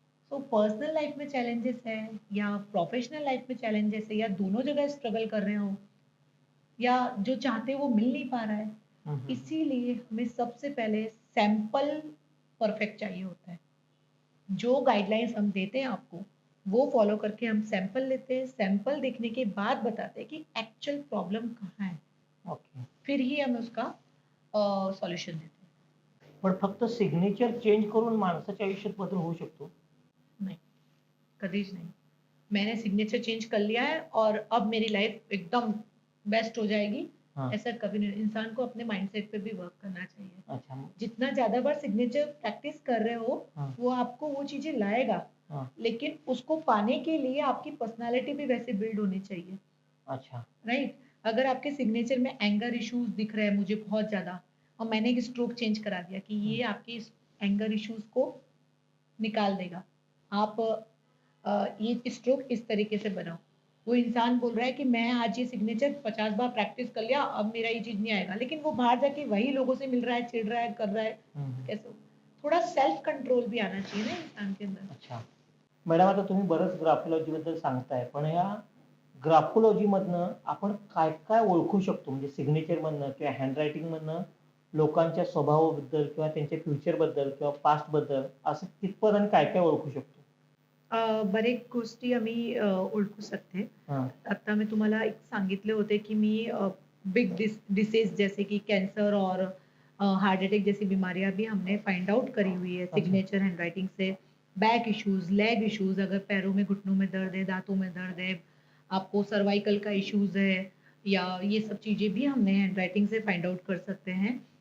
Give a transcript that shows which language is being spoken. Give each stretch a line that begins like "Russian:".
Hindi: तो personal life में challenges है या प्रोफेशनल लाइफ में चैलेंजेस है, या दोनों जगह स्ट्रगल कर रहे हो, या जो चाहते हो वो मिल नहीं पा रहा है, इसीलिए हमें सबसे पहले सैंपल परफेक्ट चाहिए होता है। जो गाइडलाइंस हम देते हैं आपको, वो फॉलो करके हम सैंपल लेते हैं, सैंपल देखने के बाद बताते हैं कि एक्चुअल प्रॉब्लम कहाँ है,
English: Okay.
Hindi: फिर ही हम उसका सॉल्यूशन देते
Marathi: पण फक्त सिग्नेचर चेंज करून माणसाच्या आयुष्यात बदल होऊ शकतो?
Hindi: हैं। नहीं, कदीज नहीं। मैंने सिग्नेचर चेंज कर लिया है और अब मेरी लाइफ एकदम बेस्ट हो जाएगी, हाँ. ऐसा कभी नहीं। इंसान को अपने माइंडसेट पे भी वर्क करना चाहिए। अच्छा. जितना ज़्यादा बार सिग्नेचर प्रैक्टिस कर रहे हो, हाँ. वो आपको वो चीज़ें लाएगा, हाँ. लेकिन उसको पाने के लिए आपकी पर्सनैलिटी भी वैसे बिल्ड होनी चाहिए, अच्छा.
English: Right?
Hindi: अगर आपके सिग्नेचर में एंगर इश्यूज़ दिख रहे हैं मुझे बहुत ज़्यादा और मैंने एक स्ट्रोक चेंज करा दिया कि ये आपके इस एंगर इश्यूज़ को निकाल देगा। आप ये स्ट्रोक इस तरीके से बनाओ। वो इंसान बोल रहा है कि मैं आज ये सिग्नेचर 50 बार प्रैक्टिस कर लिया, अब मेरा ये चीज़ नहीं आएगा। लेकिन वो बाहर जाके वही लोगों से मिल रहा है, चिढ़ रहा है, कर रहा है, कैसे हो? थोड़ा सेल्फ कंट्रोल भी आना चाहिए ना इंसान के अंदर। अच्छा.
Marathi: मॅडम आता तुम्ही बरंच ग्राफोलॉजी बद्दल सांगताय, पण या ग्राफोलॉजी मधनं आपण काय काय ओळखू शकतो? म्हणजे सिग्नेचर मधनं किंवा हँडरायटिंग मधनं लोकांच्या स्वभावाबद्दल किंवा त्यांच्या फ्युचर बद्दल किंवा पास्ट बद्दल असं कितपत आणि काय काय ओळखू शकतो? बरेच गोष्टी आम्ही ओळखू शकते.
Hindi: हां.
Marathi: आता मी तुम्हाला एक सांगितले होते, की मी
Hindi: बिग डिसीज़ जैसे कि कैंसर और हार्ट अटैक जैसी बीमारियाँ भी हमने फाइंड आउट करी हुई है अच्छा. सिग्नेचर हैंडराइटिंग से। बैक इश्यूज़, लेग इश्यूज़, अगर पैरों में, घुटनों में दर्द है, दाँतों में दर्द है, आपको सर्वाइकल का इश्यूज़ है या ये सब चीज़ें भी हमने हैंडराइटिंग से फाइंड आउट कर सकते हैं।